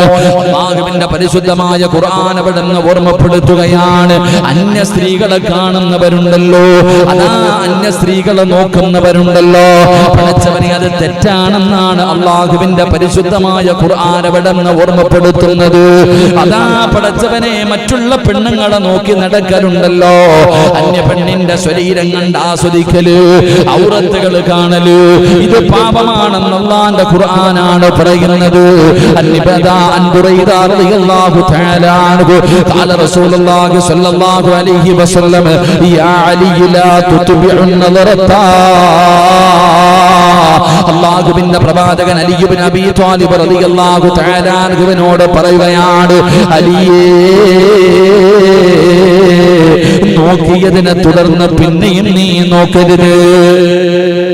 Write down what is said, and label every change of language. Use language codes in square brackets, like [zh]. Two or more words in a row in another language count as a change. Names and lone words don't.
[ml] അല്ലാഹുവിന്റെ പരിശുദ്ധമായ ഖുർആൻ അവിടെ നിന്ന് ഓർമ്മപ്പെടുത്തുകയാണ്, അന്യ സ്ത്രീകളെ കാണുന്നവരുണ്ടല്ലോ, അതാ അന്യ സ്ത്രീകളെ നോക്കുന്നവരുണ്ടല്ലോ, പടച്ചവനെ അത് തെറ്റാണെന്നാണ് അല്ലാഹുവിന്റെ പരിശുദ്ധമായ ഖുർആൻ അവിടെ നിന്ന് ഓർമ്മപ്പെടുത്തുന്നത്. അതാ പടച്ചവനെ, മറ്റുള്ള പെണ്ണുങ്ങളെ നോക്കി നടക്കലുണ്ടല്ലോ, അന്യ പെണ്ണിന്റെ ശരീരം കണ്ട് ആസ്വദിക്കല്, ഔറത്തുകൾ കാണല്, ഇത് പാപമാണെന്ന് അല്ലാഹുവിന്റെ ഖുർആനാണ് പറയുന്നത്. [ar] عن بريدة رضي الله تعالى عنه قال رسول الله صلى الله عليه وسلم يا علي لا تتبع النظرة. [ml] അല്ലാഹുവിന്റെ പ്രവാചകൻ അലി ഇബ്നു അബീ ത്വാലിബ് [ar] رضي الله تعالى [ml] അൻഹുവിനോട് പറയുകയാണ്, അലിയേ, നോക്കിയതിനെ തുടർന്ന് പിന്നെയും നീ നോക്കരുത്.